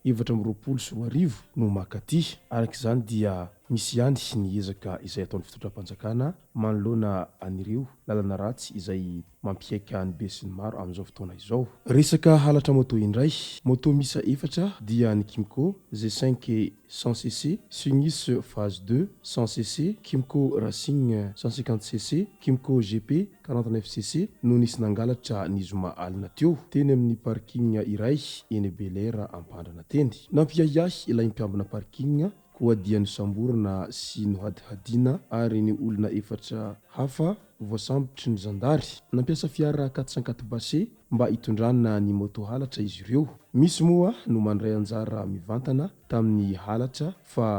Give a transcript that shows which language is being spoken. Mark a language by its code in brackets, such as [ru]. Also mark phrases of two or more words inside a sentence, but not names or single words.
[mg] 2024 no makaty arak'izany dia misy ihany ny ezaka izay ataon'ny fitondram-panjakana manoloana an'ireo lalana ratsy izay mampiaika ny be sy ny maro amin'izao fotoana izao resaka halatra moto indray moto misa efatra dia ny Kimco G5 100cc Sunis phase 2 100cc Kimco Racing 150cc Kimco GP 49cc no nisy nangalatra ny zoma alina teo teny amin'ny parking iray eny Belair Ampandrana teny nampiahiahy ilay mpiambina parking koa dia ny samborona sy nohadihadina ary ny olona efatra hafa voasambotry ny zandary nampiasa fiara 404 basé mba hitondrana ny moto halatra izy ireo misy moa no mandray anjara mivantana tamin'ny halatra fa